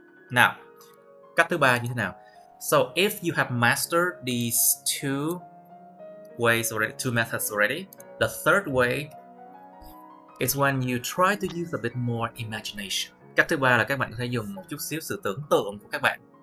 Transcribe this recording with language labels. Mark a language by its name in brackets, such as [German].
[Vietnamese] Now, cách thứ ba như thế nào? [English] So if you have mastered these two ways already, two methods already, the third way is when you try to use a bit more imagination. [Vietnamese] Cách thứ ba là các bạn có thể dùng một chút xíu sự tưởng tượng của các bạn.